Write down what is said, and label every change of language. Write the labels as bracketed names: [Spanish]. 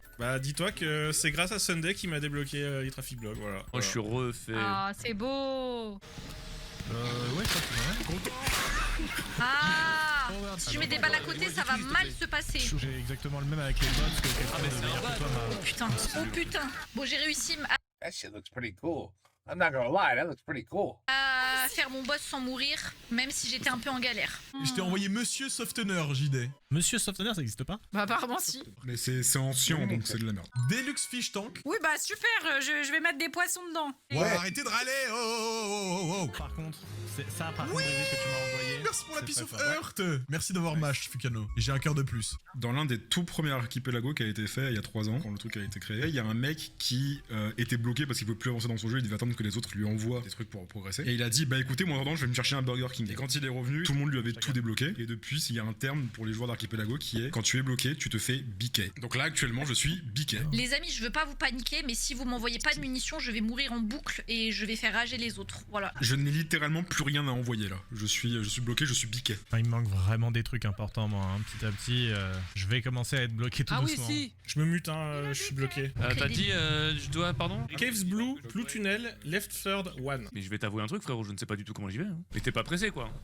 [French] Bah dis-toi que c'est grâce à Sunday qui m'a débloqué les traffic blocs, voilà. Moi je suis refait. Ah, c'est beau. Ouais, ça c'est vrai. Ah, si je mets des balles à côté, ça va mal se passer. J'ai exactement le même avec les bots que quelqu'un mais de c'est un meilleur que bug. toi m'a. Oh putain, oh putain. Bon, j'ai réussi [English] That shit looks pretty cool. I'm not gonna lie, that looks pretty cool. [French] à faire mon boss sans mourir, même si j'étais un peu en galère. Et je t'ai envoyé Monsieur Softener, JD. Monsieur Softener, ça existe pas? Bah apparemment si. Mais c'est ancien, donc c'est de la merde. Deluxe Fish Tank. Oui bah super, je vais mettre des poissons dedans. Ouais, arrêtez de râler. Oh. Par contre, c'est ça par contre, David, que tu m'as envoyé. Merci pour la C'est [English] piece [French] très [English] of [French] fort. [English] Earth. [French] Merci d'avoir mash, Fukano. Et j'ai un cœur de plus. Dans l'un des tout premiers archipelagos qui a été fait il y a 3 ans, quand le truc a été créé, il y a un mec qui était bloqué parce qu'il pouvait plus avancer dans son jeu, il devait attendre que les autres lui envoient des trucs pour progresser. Et il a dit bah écoutez, moi en attendant, je vais me chercher un Burger King. Et quand il est revenu, tout le monde lui avait tout débloqué. Et depuis, il y a un terme pour les joueurs d'archipelago qui est quand tu es bloqué, tu te fais biquer. Donc là actuellement, je suis biqué. Les amis, je veux pas vous paniquer, mais si vous m'envoyez pas de munitions, je vais mourir en boucle et je vais faire rager les autres. Voilà. Je n'ai littéralement plus rien à envoyer là. Je suis bloqué, je suis biqué. Enfin, il me manque vraiment des trucs importants, moi. Hein. Petit à petit, je vais commencer à être bloqué tout Ah oui doucement. si. Je me mute, hein, je suis bloqué. T'as dit je dois pardon. Caves Blue, Blue Tunnel, Left Third, One. Mais je vais t'avouer un truc frérot, je ne sais pas du tout comment j'y vais. Hein. Mais t'es pas pressé quoi.